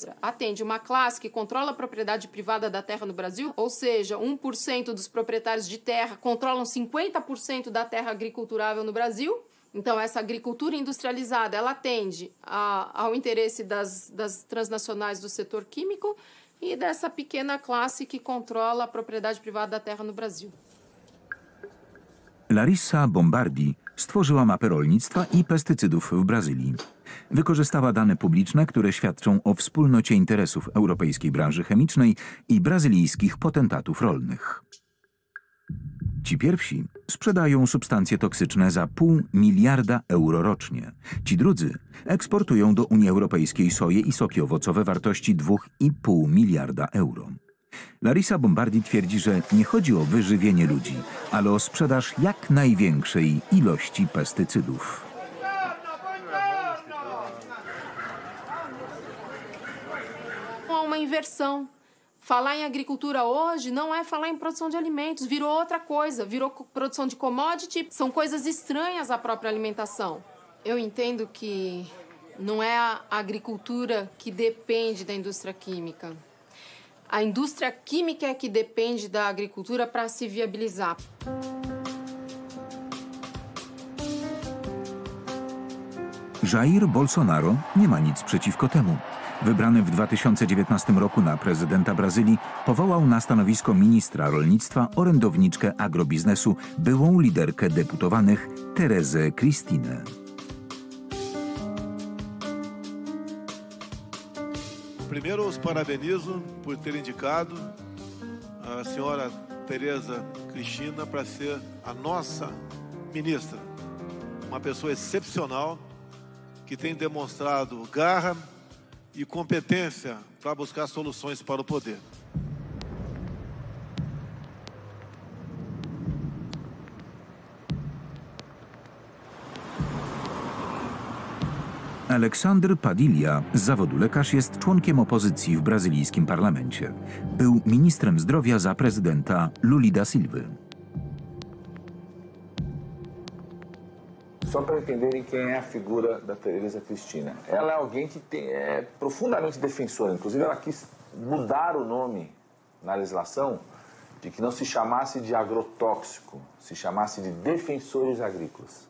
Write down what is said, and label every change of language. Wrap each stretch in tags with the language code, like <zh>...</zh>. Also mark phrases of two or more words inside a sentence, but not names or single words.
<pt>Atende uma classe que controla a propriedade privada da terra no Brasil, ou seja, 1% dos proprietários de terra controlam 50% da terra agriculturável no Brasil. Então, essa agricultura industrializada, ela atende ao interesse das transnacionais do setor químico e dessa pequena classe que controla a propriedade privada da terra no Brasil.</pt> <pl>Larissa Bombardi stworzyła mapę rolnictwa i pestycydów w Brazylii. Wykorzystała dane publiczne, które świadczą o wspólnocie interesów europejskiej branży chemicznej i brazylijskich potentatów rolnych. Ci pierwsi sprzedają substancje toksyczne za 0,5 miliarda euro rocznie. Ci drudzy eksportują do Unii Europejskiej soję i soki owocowe wartości 2,5 miliarda euro. Larissa Bombardi twierdzi, że nie chodzi o wyżywienie ludzi, ale o sprzedaż jak największej ilości pestycydów.</pl> <pt>Há uma inversão. Falar em agricultura hoje não é falar em produção de alimentos, virou outra coisa, virou produção de commodity, são coisas estranhas à própria alimentação. Eu entendo que não é a agricultura que depende da indústria química. A indústria química é que depende da agricultura para se viabilizar.</pt> <pl>Jair Bolsonaro nie ma nic przeciwko temu. Wybrany w 2019 roku na prezydenta Brazylii, powołał na stanowisko ministra rolnictwa orędowniczkę agrobiznesu, byłą liderkę deputowanych Terezę Cristinę.</pl> <pt>Primeiro, os parabenizo por ter indicado a senhora Tereza Cristina para ser a nossa ministra. Uma pessoa excepcional que tem demonstrado garra e competência para buscar soluções para o poder. Alexandre Padilha,</pt> <pl>z zawodu lekarz, jest członkiem opozycji w brazylijskim parlamencie. Był ministrem zdrowia za prezydenta Lula da Silva.</pl> <pt>Só para entenderem quem é a figura da Tereza Cristina. Ela é alguém que é profundamente defensora. Inclusive, ela quis mudar o nome na legislação de que não se chamasse de agrotóxico, se chamasse de defensores agrícolas.</pt>